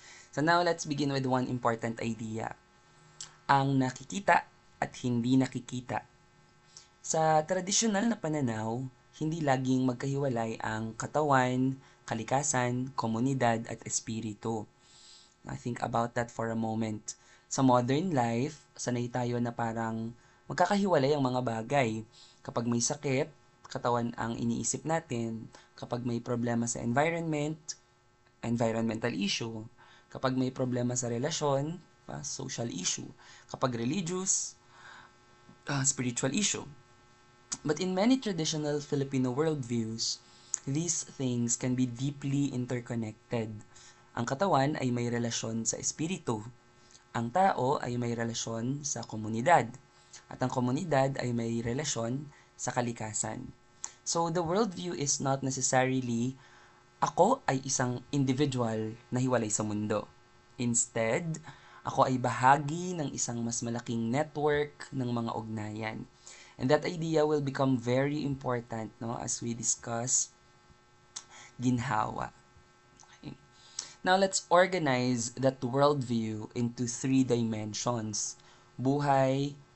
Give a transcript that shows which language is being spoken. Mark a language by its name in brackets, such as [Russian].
[English] So now let's begin with one important idea. [Filipino] Ang nakikita at hindi nakikita. Sa tradisyonal na pananaw, hindi laging magkahiwalay ang katawan, kalikasan, komunidad at espiritu. [English] I think about that for a moment. [Filipino] Sa modern life, sanay tayo na parang magkakahiwalay ang mga bagay. Kapag may sakit, katawan ang iniisip natin. Kapag may problema sa environment, environmental issue. Kapag may problema sa relasyon, social issue. Kapag religious, spiritual issue. [English] But in many traditional Filipino worldviews, these things can be deeply interconnected. [Filipino] Ang katawan ay may relasyon sa espiritu. Ang tao ay may relasyon sa komunidad. At ang komunidad ay may relasyon sa kalikasan. [English] So the worldview is not necessarily [Filipino] ako ay isang individual na hiwalay sa mundo. [English] Instead, [Filipino] ako ay bahagi ng isang mas malaking network ng mga ugnayan. [English] And that idea will become very important, no, as we discuss ginhawa. Okay. Now let's organize that worldview into three dimensions: buhay,